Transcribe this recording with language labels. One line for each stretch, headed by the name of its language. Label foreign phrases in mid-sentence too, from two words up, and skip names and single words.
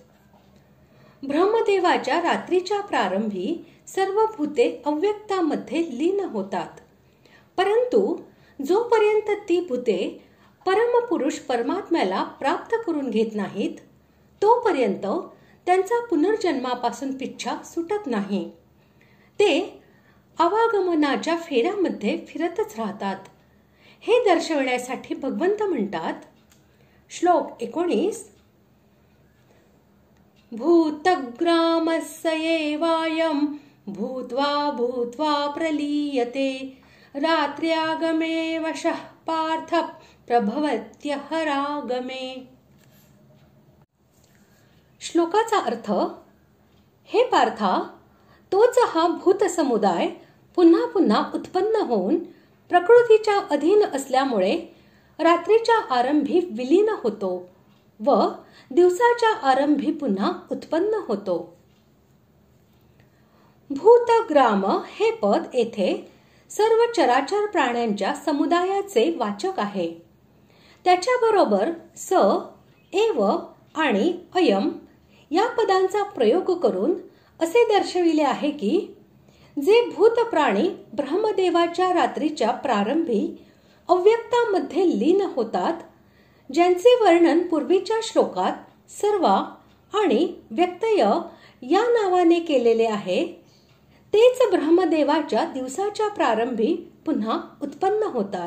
Marathi: ब्रह्मदेवाच्या रात्रीच्या प्रारंभी सर्व भूते अव्यक्तामध्ये लीन होतात, परंतु जोपर्यंत ती भूते परमपुरुष परमात्म्याला प्राप्त करून घेत नाहीत, तोपर्यंत त्यांचा पुनर्जन्मापासून पिच्छा सुटत नाही. ते आवागमनाच्या फेऱ्यामध्ये फिरतच राहतात. हे दर्शवण्यासाठी भगवंत म्हणतात, श्लोक 19,
Sanskrit: भूतग्रामस्य एवायं भूत्वा भूत्वा प्रलीयते रात्र्यागमे वशः पार्थ प्रभवत्यहरागमे.
Marathi: श्लोकाचा अर्थ, हे पार्था, तोच हा भूत समुदाय पुन्हा पुन्हा उत्पन्न होऊन प्रकृतीच्या अधीन असल्यामुळे रात्रीच्या आरंभी विलीन होतो व दिवसाच्या आरंभी पुन्हा उत्पन्न होतो. भूतग्राम हे पद येथे सर्व चराचर प्राण्यांच्या समुदायाचे वाचक आहे. त्याच्याबरोबर स, एव आणि अयम या पदांचा प्रयोग करून असे दर्शविले आहे की जे भूत प्राणी ब्रह्मदेवाच्या रात्रीच्या प्रारंभी अव्यक्तामध्ये लीन होतात, ज्यांचे वर्णन पूर्वीच्या श्लोकात सर्वा आणि व्यक्तय या नावाने केलेले आहे, तेच ब्रह्मदेवाच्या दिवसाच्या प्रारंभी पुन्हा उत्पन्न होतात.